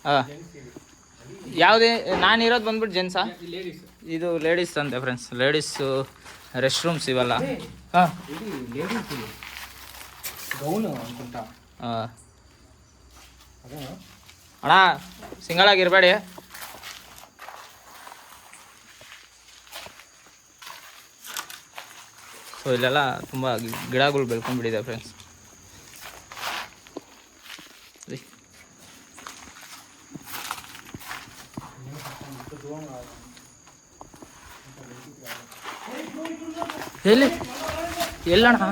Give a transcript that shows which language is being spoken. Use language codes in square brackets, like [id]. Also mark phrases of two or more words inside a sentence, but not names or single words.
[kn] ಹಾಂ, ಯಾವುದೇ ನಾನಿರೋದು ಬಂದ್ಬಿಟ್ಟು ಜೆಂಟ್ಸಾ? ಇದು ಲೇಡೀಸ್ ಅಂತೆ [en] friends, ladies rest rooms [kn] ಇವೆಲ್ಲ. ಹಾಂ [te] ఇది [en] ladies gown [te] అనుకుంటా. [kn] ಅದೇನಾ ಅಣ್ಣ ಸಿಂಗಲ್ ಆಗಿರಬೇಡಿ. ಸೊ ಇಲ್ಲೆಲ್ಲ ತುಂಬ ಗಿಡಗಳು ಬೆಳ್ಕೊಂಡ್ಬಿಟ್ಟಿದೆ ಫ್ರೆಂಡ್ಸ್. ಎಲ್ಲಿ ಎಲ್ಲಣ್ಣ?